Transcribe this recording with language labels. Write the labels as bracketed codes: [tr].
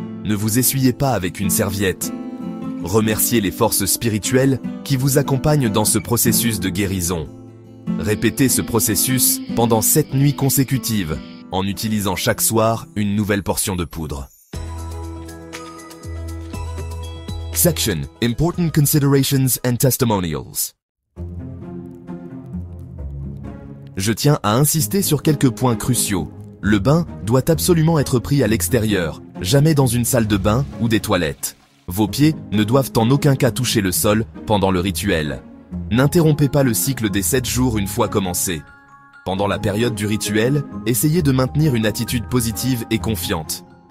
[fr] Ne vous essuyez pas avec une serviette. Remerciez les forces spirituelles qui vous accompagnent dans ce processus de guérison. Répétez ce processus pendant 7 nuits consécutives, en utilisant chaque soir une nouvelle portion de poudre. [en] Section Important Considerations and Testimonials. [fr] Je tiens à insister sur quelques points cruciaux. Le bain doit absolument être pris à l'extérieur, jamais dans une salle de bain ou des toilettes. Vos pieds ne doivent en aucun cas toucher le sol pendant le rituel. N'interrompez pas le cycle des 7 jours une fois commencé. Pendant la période du rituel, essayez de maintenir une attitude positive et confiante.